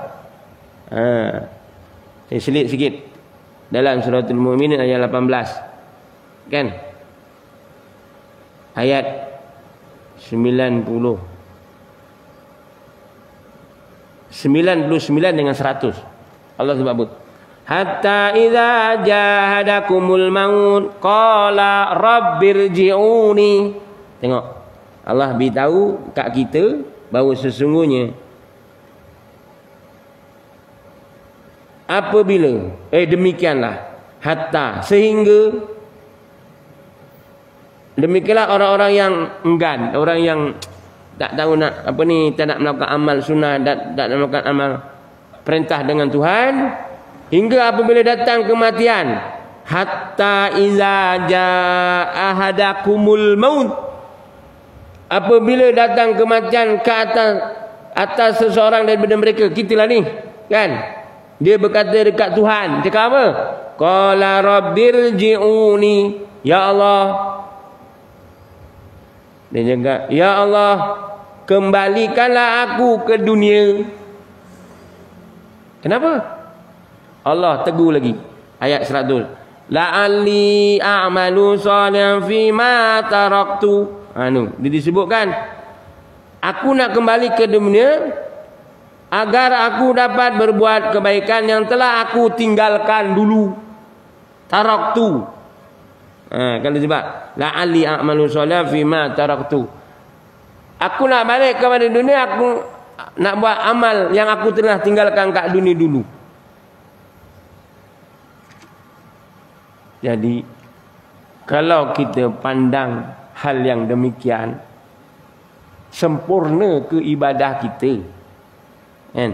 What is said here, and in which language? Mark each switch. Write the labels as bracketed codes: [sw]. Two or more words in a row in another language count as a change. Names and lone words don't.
[ms] Saya selit sikit dalam suratul Mu'minin ayat 18. Kan? Ayat 99 dengan 100. Allah sebut, [ar] حتى إذا جاء أحدكم الموت قال رب ارجعون. [ms] Tengok, Allah beritahu kat kita bahawa sesungguhnya apabila demikianlah, hatta, sehingga. Demikianlah orang-orang yang enggan, orang yang tak tahu nak apa ni, tak nak melakukan amal sunnah, tak nak melakukan amal perintah dengan Tuhan, hingga apabila datang kematian. [ar] حتى إذا جاء أحدكم الموت, [ms] apabila datang kematian ke atas seseorang daripada mereka, kita lah ni kan, dia berkata dekat Tuhan, cakap apa? [ar] قال رب ارجعون يا الله. [ms] Dia cakap, [ar] يا الله, [ms] kembalikanlah aku ke dunia. Kenapa? Allah tegur lagi, ayat 100. [ar] لعلي أعمل صالحا فيما تركت. [ms] Dia disebutkan, aku nak kembali ke dunia agar aku dapat berbuat kebaikan yang telah aku tinggalkan dulu. [ar] Taraktu. [ms] Kalau sebab [ar] لعلي أعمل صالح فيما تركت. [ms] Aku nak balik kepada dunia, aku nak buat amal yang aku telah tinggalkan kat dunia dulu. Jadi kalau kita pandang hal yang demikian, sempurna ke ibadah kita, kan?